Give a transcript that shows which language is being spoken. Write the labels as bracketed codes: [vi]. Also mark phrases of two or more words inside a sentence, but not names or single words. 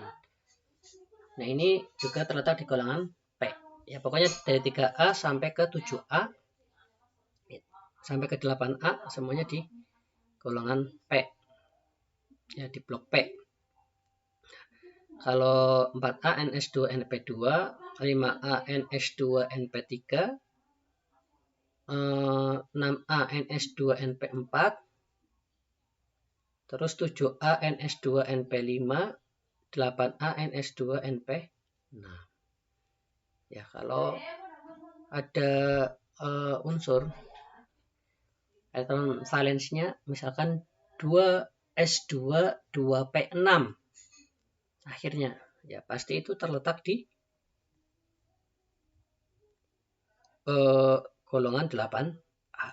[id] Nah, ini juga terletak di golongan P. Ya, pokoknya dari 3A sampai ke 7A sampai ke 8A semuanya di golongan P. Ya, di blok P. Kalau 4A Ns2np2, 5A Ns2np3, 6A Ns2np4, terus 7A Ns2np5, 8A Ns2np6. Ya, kalau ada unsur elektron valensinya misalkan 2S2 2P6 akhirnya, ya pasti itu terletak di golongan 8A.